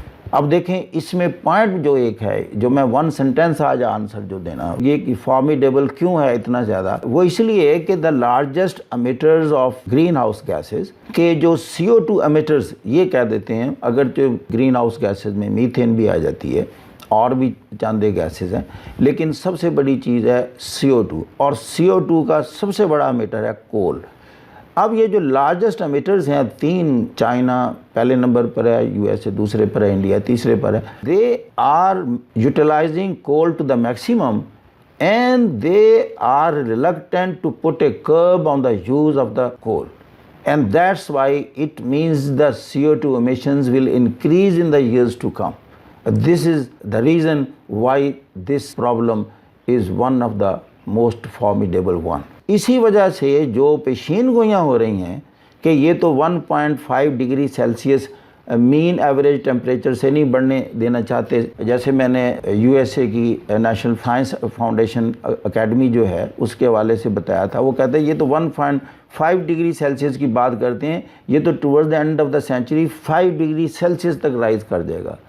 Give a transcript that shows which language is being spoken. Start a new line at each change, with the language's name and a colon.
Urdu: اب دیکھیں اس میں پوائنٹ جو ایک ہے, جو میں 1 سینٹینس آج آنسر جو دینا, یہ فارمیڈیبل کیوں ہے اتنا زیادہ, وہ اس لیے کہ
English: the largest emitters of greenhouse gases
Urdu: کے جو CO2 امیٹرز یہ کہہ دیتے ہیں, اگرچہ گرین ہاؤس گیسز میں میتھین بھی آ جاتی ہے اور بھی چاندے گیسز ہیں, لیکن سب سے بڑی چیز ہے CO2, اور CO2 کا سب سے بڑا امیٹر ہے کول. اب یہ جو لارجسٹ امیٹرز ہیں 3, چائنا پہلے نمبر پر ہے, USA دوسرے پر ہے, انڈیا تیسرے پر ہے.
English: They are utilising coal to the maximum and they are reluctant to put a curb on the use of the coal. And that's why it means the CO2 emissions will increase in the years to come. This is the reason why this problem is one of the most formidable one.
Urdu: اسی وجہ سے جو پیشین گوئیاں ہو رہی ہیں کہ یہ تو 1.5 degree Celsius مین average temperature سے نہیں بڑھنے دینا چاہتے. جیسے میں نے USA کی نیشنل سائنس فاؤنڈیشن اکیڈمی جو ہے اس کے حوالے سے بتایا تھا, وہ کہتے ہیں یہ تو 1.5 ڈگری سیلسیس کی بات کرتے ہیں, یہ تو
English: toward the end of the century
Urdu: 5 degree Celsius تک رائز کر جائے گا.